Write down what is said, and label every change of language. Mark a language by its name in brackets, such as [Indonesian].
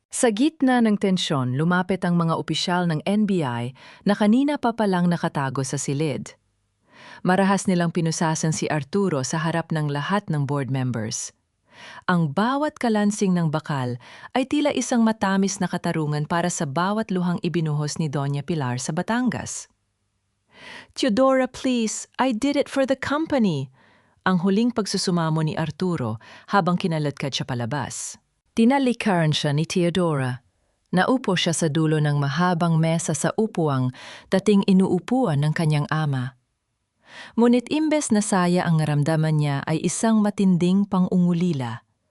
[Filipino] Sa gitna ng tensyon, lumapit ang mga opisyal ng NBI na kanina pa palang nakatago sa silid. Marahas nilang pinusasan si Arturo sa harap ng lahat ng board members. Ang bawat kalansing ng bakal ay tila isang matamis na katarungan para sa bawat luhang ibinuhos ni Doña Pilar sa Batangas. [English] Teodora, please, I did it for the company. [Filipino] Ang huling pagsusumamo ni Arturo habang kinalatkad siya palabas. Tinalikaran siya ni Teodora. Naupo siya sa dulo ng mahabang mesa sa upuang dating inuupuan ng kanyang ama. Ngunit imbes na saya ang naramdaman niya ay isang matinding pangungulila.